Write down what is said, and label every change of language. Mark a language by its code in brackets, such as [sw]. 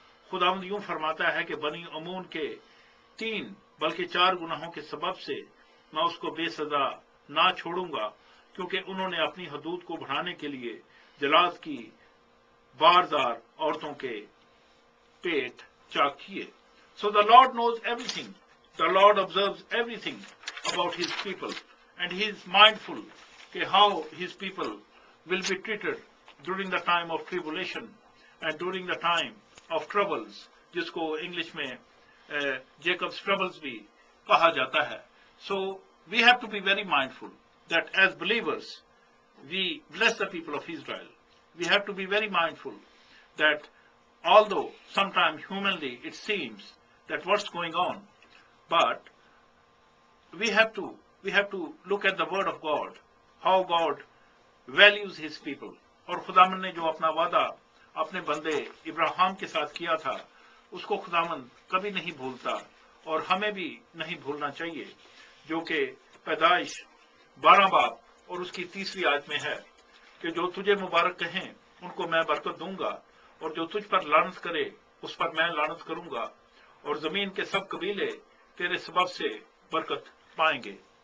[ur] خداوند یوں فرماتا ہے کہ بنی امون کے 3 بلکہ 4 گناہوں کے سبب سے میں اس کو بے سزا نہ چھوڑوں گا, کیونکہ انہوں نے اپنی حدود کو بڑھانے کے لیے جلاد کی باردار عورتوں کے پیٹ چاک کیے. [en] So the Lord knows everything. The Lord observes everything about his people, and he is mindful how his people will be treated during the time of tribulation and during the time of troubles, [ur] جس کو English میں Jacob's troubles بھی کہا جاتا ہے. [en] So we have to be very mindful that as believers we bless the people of Israel. We have to be very mindful that although sometimes humanly it seems that what's going on, but we have to look at the word of God, how God values his people. [ur] اور خداوند نے جو اپنا وعدہ اپنے بندے ابراہیم کے ساتھ کیا تھا, اس کو خداوند کبھی نہیں بھولتا, اور ہمیں بھی نہیں بھولنا چاہیے, جو کہ پیدائش 12 باب اور اس کی 3 آیت میں ہے کہ جو تجھے مبارک کہیں ان کو میں برکت دوں گا, اور جو تجھ پر لعنت کرے اس پر میں لعنت کروں گا, اور زمین کے سب قبیلے تیرے سبب سے برکت پائیں گے.